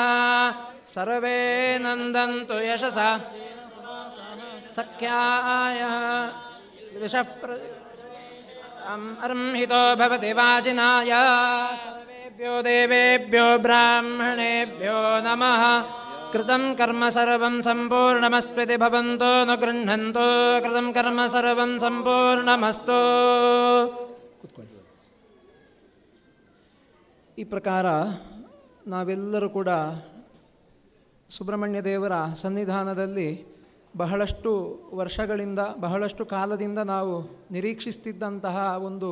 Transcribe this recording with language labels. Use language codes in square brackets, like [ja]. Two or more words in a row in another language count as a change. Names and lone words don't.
[sa] ಸರ್ವೇ ನಂದಂತು ಯಶಸಾ ಸಖ್ಯಾಯ ವಿಷಃ ಅರ್ಹಿತೋ ಭವತಿ ವಾಜಿನಾಯ. ಸರ್ವೇಭ್ಯೋ ದೇವೇಭ್ಯೋ ಬ್ರಾಹ್ಮಣೇಭ್ಯೋ ನಮಃ. ಕೃತಂ ಕರ್ಮ ಸರ್ವಂ ಸಂಪೂರ್ಣಮಸ್ತ್ವಿತಿ ಭವಂತೋ ನ ಗೃಹ್ಣಂತೋ. ಕೃತಂ ಕರ್ಮ ಸರ್ವಂ ಸಂಪೂರ್ಣಮಸ್ತು. [kn] ಈ ಪ್ರಕಾರ ನಾವೆಲ್ಲರೂ ಕೂಡ ಸುಬ್ರಹ್ಮಣ್ಯ ದೇವರ ಸನ್ನಿಧಾನದಲ್ಲಿ ಬಹಳಷ್ಟು ವರ್ಷಗಳಿಂದ ಬಹಳಷ್ಟು ಕಾಲದಿಂದ ನಾವು ನಿರೀಕ್ಷಿಸ್ತಿದ್ದಂತಹ ಒಂದು